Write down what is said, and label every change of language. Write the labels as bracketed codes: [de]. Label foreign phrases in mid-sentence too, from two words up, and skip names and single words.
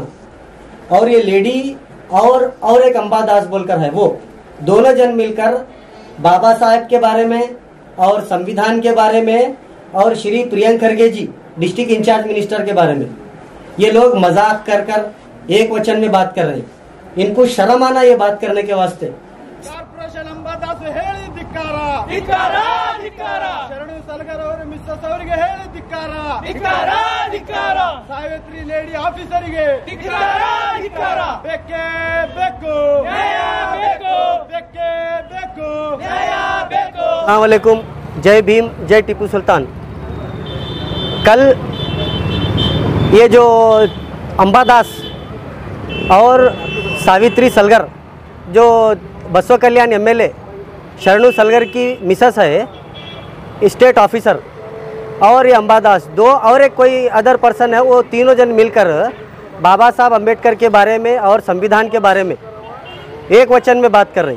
[hi] और ये लेडी और एक अंबादास बोलकर है, वो दोनों जन मिलकर बाबा साहब के बारे में और संविधान के बारे में और श्री प्रियंक खरगे जी [en] district in-charge minister [hi] के बारे में ये लोग मजाक कर एक वचन में बात कर रहे हैं। इनको शर्म आना ये बात करने के वास्ते। [kn] ಕಾರ್ಪೊರೇಷನ್ ಅಂಬಾದಾಸ್ ಹೇಳಿ ಧಿಕ್ಕಾರ, ಧಿಕ್ಕಾರ, ಧಿಕ್ಕಾರ. ಶರಣು ಸಲಗರ್ ಅವರ ಮಿಸ್ಸಸ್ ಅವರಿಗೆ ಹೇಳಿ ಧಿಕ್ಕಾರ, ಧಿಕ್ಕಾರ, ಧಿಕ್ಕಾರ. ಸಾವಿತ್ರಿ ಲೇಡಿ ಆಫೀಸರಿಗೆ ಧಿಕ್ಕಾರ, ಧಿಕ್ಕಾರ. ಬೇಕೇ ಬೇಕು, ನ್ಯಾಯ ಬೇಕು, ಬೇಕೇ ಬೇಕು, ನ್ಯಾಯ ಬೇಕು. [ar] السلام عليكم, [hi] जय भीम, जय टीपू सुल्तान। कल ये जो अंबादास और सावित्री सलगर, जो बसो कल्याण एमएलए शरणु सलगर की मिसेस है, [en] state officer, [hi] और ये अंबादास दो और एक कोई [en] other person [hi] है, वो तीनों जन मिलकर बाबा साहब अम्बेडकर के बारे में और संविधान के बारे में एक वचन में बात कर रही।